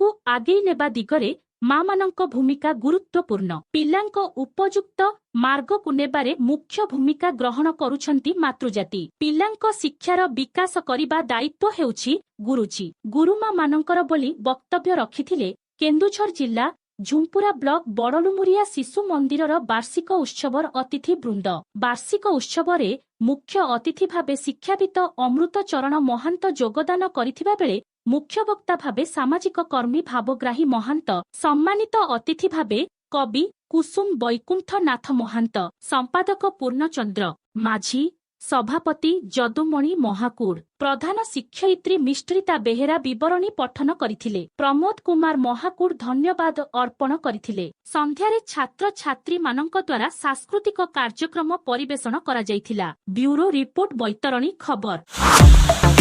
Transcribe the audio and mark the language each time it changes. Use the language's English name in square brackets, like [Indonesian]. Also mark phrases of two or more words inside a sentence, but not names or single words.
[Odia] ଆଗେଇ ନେବା ଦିଗରେ ମାମାନଙ୍କ ଭୂମିକା ଗୁରୁତ୍ୱପୂର୍ଣ୍ଣ। ପିଲାଙ୍କ ଉପଯୁକ୍ତ ମାର୍ଗକୁ ନେବାରେ ମୁଖ୍ୟ ଭୂମିକା ଗ୍ରହଣ କରୁଛନ୍ତି ମାତୃଜାତି। ପିଲାଙ୍କ ଶିକ୍ଷାର ବିକାଶ କରିବା ଦାୟିତ୍ୱ ହେଉଛି ଗୁରୁଜୀ ଗୁରୁମା ମାନଙ୍କର ବୋଲି ବକ୍ତବ୍ୟ ରଖିଥିଲେ କେନ୍ଦୁଝର ଜିଲ୍ଲା ଝୁମ୍ପୁରା ବ୍ଲକ ବଡ଼ଲୁମୁରିଆ ଶିଶୁ ମନ୍ଦିରର ବାର୍ଷିକ ଉତ୍ସବର ଅତିଥି ବୃନ୍ଦ। ବାର୍ଷିକ ଉତ୍ସବରେ ମୁଖ୍ୟ ଅତିଥି ଭାବେ ଶିକ୍ଷାବିତ ଅମୃତ ଚରଣ ମହାନ୍ତ ଯୋଗଦାନ କରିଥିବା ବେଳେ ମୁଖ୍ୟ ବକ୍ତା ଭାବେ ସାମାଜିକ କର୍ମୀ ଭାବଗ୍ରାହୀ ମହାନ୍ତ, ସମ୍ମାନିତ ଅତିଥି ଭାବେ କବି କୁସୁମ ବୈକୁଣ୍ଠ ନାଥ ମହାନ୍ତ, ସମ୍ପାଦକ ପୂର୍ଣ୍ଣଚନ୍ଦ୍ର ମାଝୀ, ସଭାପତି ଯଦୁମଣି ମହାକୁଡ଼, ପ୍ରଧାନ ଶିକ୍ଷୟିତ୍ରୀ ମିଶ୍ରିତା ବେହେରା ବିବରଣୀ ପଠନ କରିଥିଲେ। ପ୍ରମୋଦ କୁମାର ମହାକୁଡ଼ ଧନ୍ୟବାଦ ଅର୍ପଣ କରିଥିଲେ। ସନ୍ଧ୍ୟାରେ ଛାତ୍ର ଛାତ୍ରୀ ମାନଙ୍କ ଦ୍ୱାରା ସାଂସ୍କୃତିକ କାର୍ଯ୍ୟକ୍ରମ ପରିବେଷଣ କରା ଯାଇଥିଲା। [English] bureau report [Odia] ବୈତରଣୀ ଖବର।